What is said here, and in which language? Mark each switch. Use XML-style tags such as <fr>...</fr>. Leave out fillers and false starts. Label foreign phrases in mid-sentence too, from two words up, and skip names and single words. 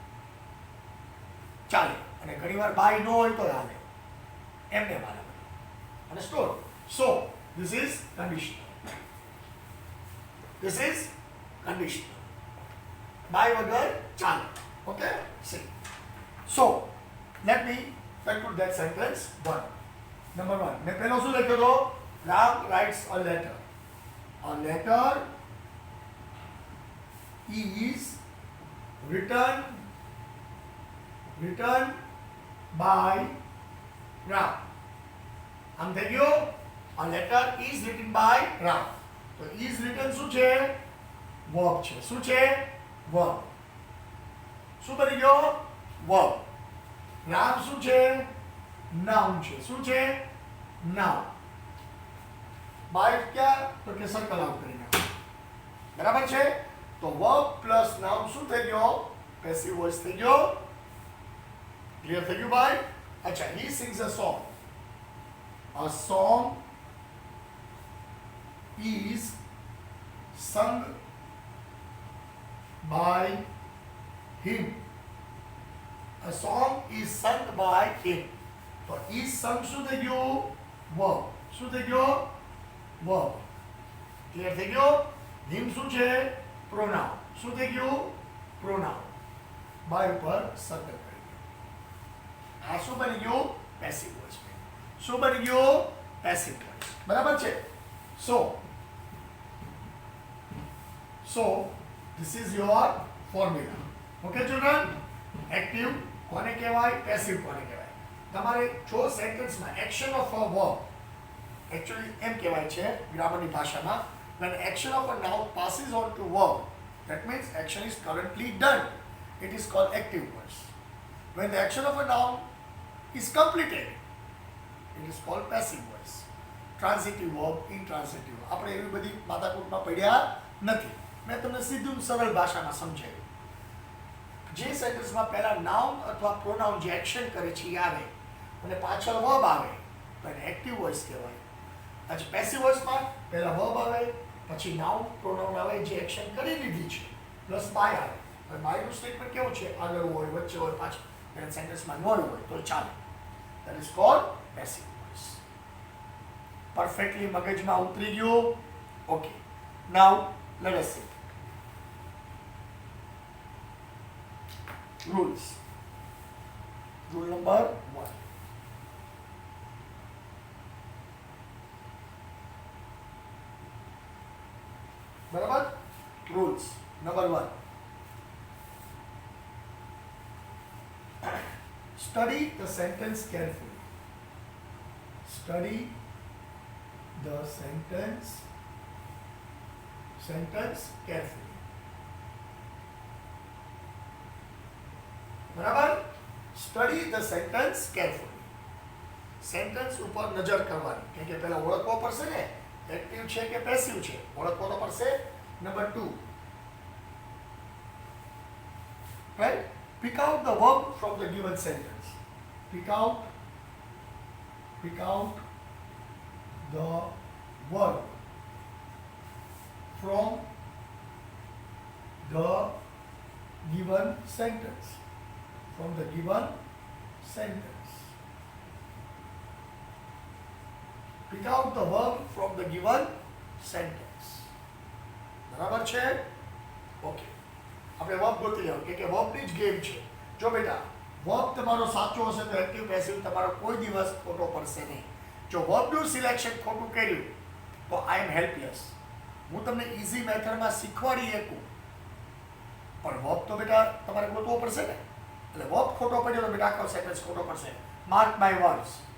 <gu>ચાલે. અને ઘણીવાર બાય ન હોય તો હાલે. એમને હાલે.</gu> <en>Understood? So this is conditional. This is conditional.</en> <gu>બાય વગર ચાલે. ઓકે? સી.</gu> <en>So, let me conclude that sentence. Number one.</en> <hi>मैं पहले</hi> <gu>શું લખ્યો હતો?</gu> <en>Ram writes a letter. A letter is written by Ram.</en> <gu>આમ થઈ ગયું?</gu> <en>A letter is written by Ram.</en> <gu>તો</gu> <en>is written</en> <gu>શું છે? Verb છે. શું છે? Verb. શું બની ગયો? વર્બ. રામ શું છે? નાઉન છે. શું છે? નાઉન. બાય ક્યાં? તો કે</gu> <en>circle out</en> <gu>કરી નાખો. બરાબર છે? તો</gu> <en>verb plus noun</en> <gu>શું થઈ ગયો?</gu> <en>passive voice</en> <gu>થઈ ગયો. ક્લિયર થઈ ગયું ભાઈ? અચ્છા,</gu> <en>he sings a song. A song is sung by him. A song is sung by him.</en> <gu>તો</gu> <en>is sung</en> <gu>શું થઈ ગયું? verb. શું થઈ ગયો? verb. ક્લિયર થઈ ગયો? him શું છે? pronoun. શું થઈ ગયું? pronoun. by ઉપર સર્કલ કરી દો. આ શું બની ગયું?</gu> <en>passive voice.</en> <gu>શું બની ગયું?</gu> <en>passive voice.</en> <gu>બરાબર છે?</gu> <en>So this is your formula. Okay children?</en> <gu>એક્ટિવ કોને કહેવાય? પેસિવ કોને કહેવાય? તમારે જો સેન્ટેન્સમાં</gu> <en>action of a verb,</en> <gu>એકચ્યુઅલી એમ કહેવાય છે ગ્રામરની ભાષામાં,</gu> <en>when action of a noun passes on to verb, that means action is currently done, it is called active voice. When the action of a noun is completed, it is called passive voice. Transitive verb, intransitive.</en> <gu>આપણે એવી બધી માથાકૂટમાં પડ્યા નથી. મેં તમને સીધું સરળ ભાષામાં સમજાવ્યું. જે સેન્ટેન્સમાં પહેલા નાઉન અથવા પ્રોનાઉન જે એક્શન કરે છે એ આવે અને પાછળ વર્બ આવે તો એને</gu> <en>active voice</en> <gu>કહેવાય. अच्छा</gu> <en>passive voiceમાં</en> <gu>પહેલા વર્બ આવે પછી</gu> <en>noun pronoun</en> <gu>આવે જે એક્શન કરી લીધી છે પ્લસ બાય આવે હવે બાયનું સ્ટેટમેન્ટ કેવું છે આગળ હોય વચ્ચે હોય પાછળ અને સેન્ટેન્સમાં ન હોય તો ચાલે</gu> <en>that is called passive voice</en> <gu>પરફેક્ટલી મગજમાં ઉતરી ગયું</gu> <en>okay now let us see rules rule number 1 बराबर rules number 1 study the sentence carefully study the sentence carefully</en> <gu>बराबर</gu> <en>study the sentence carefully</en> <gu>સેન્ટેન્સ ઉપર નજર કરવાની કેમ કે પહેલા ઓળખવો પડશે ને એક્ટિવ છે કે પેસિવ છે ઓળખવો તો પડશે નંબર 2</gu> <en>right pick out the verb from the given sentence pick out the verb from the given sentence from the given sentence. Pick out the verb from the given sentence.</en> <gu>બરાબર છે ઓકે આપણે વર્બ ગોતી લેવું કે વર્બની જ ગેમ છે જો બેટા વર્બ તમારો સાચો હશે તો એક્ટિવ પેસિવ તમારો કોઈ દિવસ ખોટો પડશે નહીં જો વર્બનું સિલેક્શન ખોટું કર્યું તો</gu> <en>I am helpless</en> <gu>હું તમને ઇઝી મેથડમાં શીખવાડી શકું પણ વર્બ તો બેટા તમારે ગોતવો પડશે ને એટલે વર્બ ખોટો પડ્યો તો બેટા આખો સેન્ટેન્સ ખોટો પડશે</gu> <en>mark my words</en>